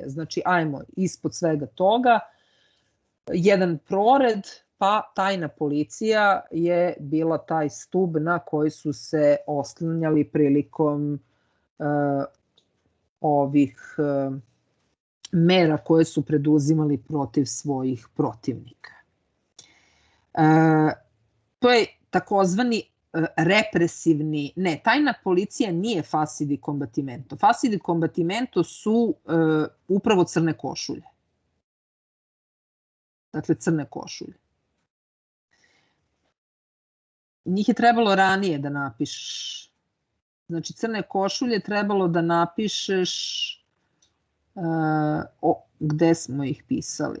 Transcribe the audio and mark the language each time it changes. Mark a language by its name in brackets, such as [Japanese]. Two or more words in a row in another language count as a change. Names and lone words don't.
[Serbian] Znači, ajmo ispod svega toga, jedan prored, pa tajna policija je bila taj stub na koji su se oslanjali prilikom ovih mera koje su preduzimali protiv svojih protivnika. To je takozvani represivni, ne, tajna policija nije [Italian] fasi di combattimento. Fasi di combattimento [Serbian] su upravo crne košulje. Dakle, crne košulje. Njih je trebalo ranije da napišeš. Znači, crne košulje trebalo da napišeš, gde smo ih pisali?